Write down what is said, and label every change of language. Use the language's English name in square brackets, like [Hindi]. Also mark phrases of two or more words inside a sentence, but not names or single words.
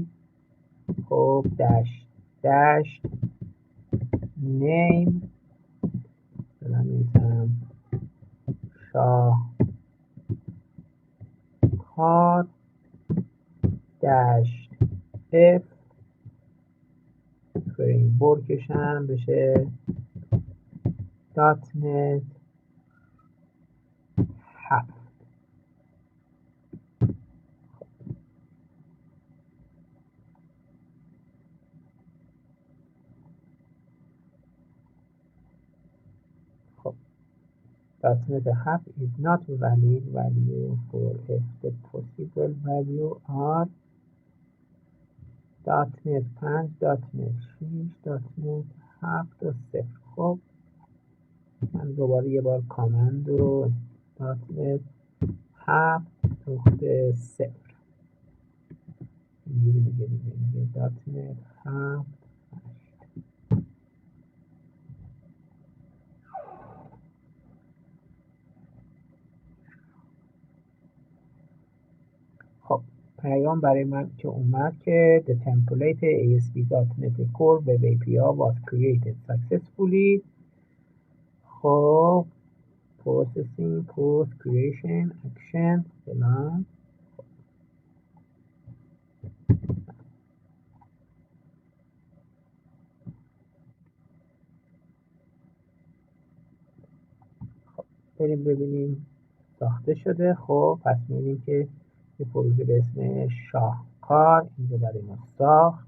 [Persian] خب داش داش name می‌نویسم شاهکار داش F فریمورکش هم بشه .NET 7. [English] خب .NET 7 is not valid value for F. The possible value are .NET 5 .NET 6 .NET 7 و 0. [Persian] خب من دوباره یه بار کامند رو .NET 7 نقطه 0 اینجوری میگه .NET 7. خب پیام برای من که اومد که [English] the template ASP.NET Core Web API was created successfully. خب processing post creation action فلان. [Persian] بریم ببینیم ساخته شده. خب پس می‌بینیم که یه پروژه به اسم شاهکار اینجا برای ما ساخت.